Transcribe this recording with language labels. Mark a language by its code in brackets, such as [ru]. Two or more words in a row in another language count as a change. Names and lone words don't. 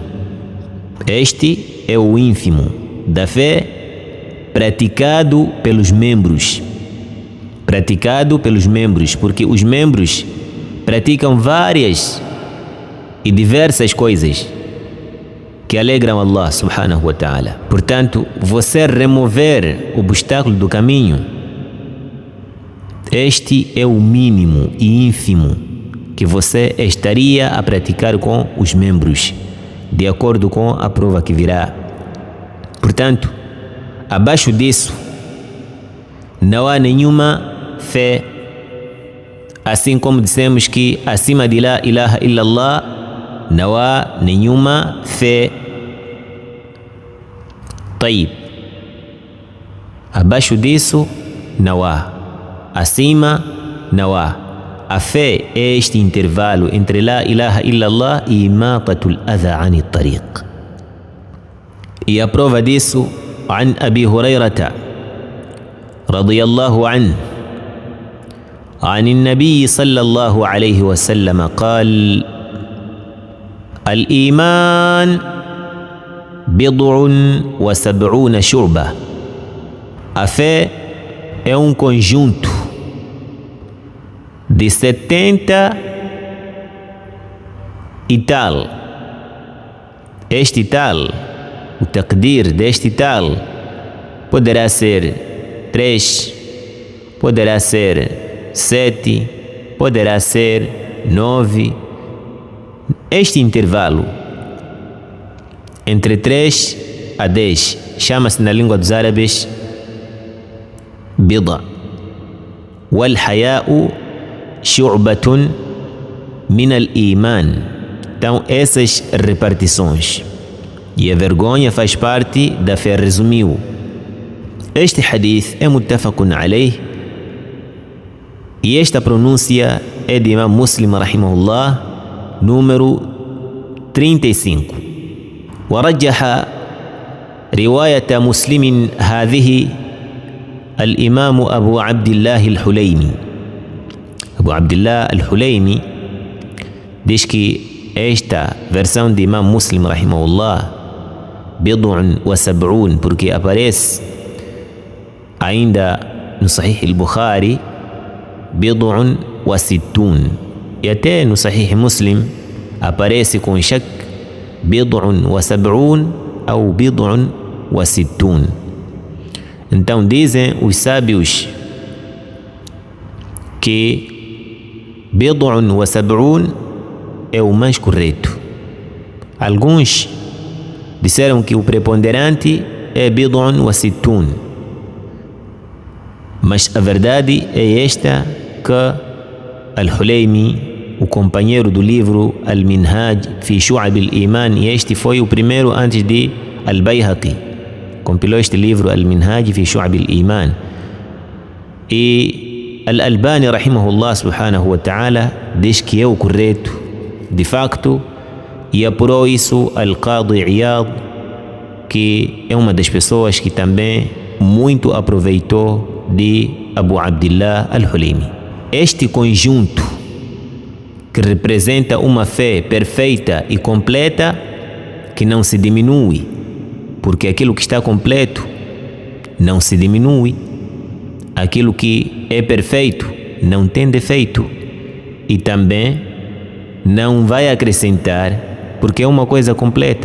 [pt] Este é o ínfimo da fé praticado pelos membros. Praticado pelos membros, porque os membros praticam várias e diversas coisas que alegram Allah [ar] سبحانه وتعالى. [pt] Portanto, você remover o obstáculo do caminho Este é o mínimo e ínfimo que você estaria a praticar com os membros, de acordo com a prova que virá. Portanto, abaixo disso, não há nenhuma fé. Assim como dissemos que acima de [ar] لا إله إلا الله [pt] não há nenhuma fé. Taib. Abaixo disso, não há. Acima, não há. A fé é este intervalo entre [ar] لا إله إلا الله [pt] e [ar] إماطة الأذى عن الطريق. [pt] E a prova disso, [ar] عن أبي هريرة رضي الله عنه عن النبي صلى الله عليه وسلم قال: الإيمان بضع وسبعون شعبة. [pt] A fé é um conjunto de 70 e tal. Este tal, o taqdir deste tal, poderá ser 3, poderá ser 7, poderá ser 9. Este intervalo entre 3 a 10 chama-se na língua dos árabes bid'a. [ar] والحياء شعبة من الإيمان. [pt] Então, essas repartições. E a vergonha faz parte da fé, resumiu. Este hadith é [ar] متفق عليه, [pt] e esta pronúncia é de Imam Muslim rahimahullah, número 35. [ar] ورجح رواية مسلم هذه الإمام أبو عبد الله الحليمي. [pt] أبو عبد الله الحليمي diz que esta versão de Imam Muslim rahimahullah [ar] بضع وسبعون, [pt] porque aparece ainda no Sahih al-Bukhari [ar] بضع وستون, [pt] e até no Sahih Muslim aparece com shak [ar] بضع وسبعون [pt] ou [ar] بضع وستون. [pt] Então dizem os sábios que [ar] بضع وسبعون [pt] é o mais correto. Alguns disseram que o preponderante é [ar] بضع وستون, [pt] mas a verdade é esta que Al-Hulaymi, o companheiro do livro Al-Minhaj fi Shu'ab al-Iman, e este foi o primeiro antes de Al-Bayhaqi, compilou este livro Al-Minhaj fi Shu'ab al-Iman, e Al-Albani [ar] رحمه الله سبحانه وتعالى [pt] diz que é o correto de facto, e apurou isso Al-Qadi Iyad, que é uma das pessoas que também muito aproveitou de Abu Abdillah Al-Hulaymi. Este conjunto que representa uma fé perfeita e completa, que não se diminui, porque aquilo que está completo não se diminui, aquilo que é perfeito não tem defeito, e também não vai acrescentar, porque é uma coisa completa.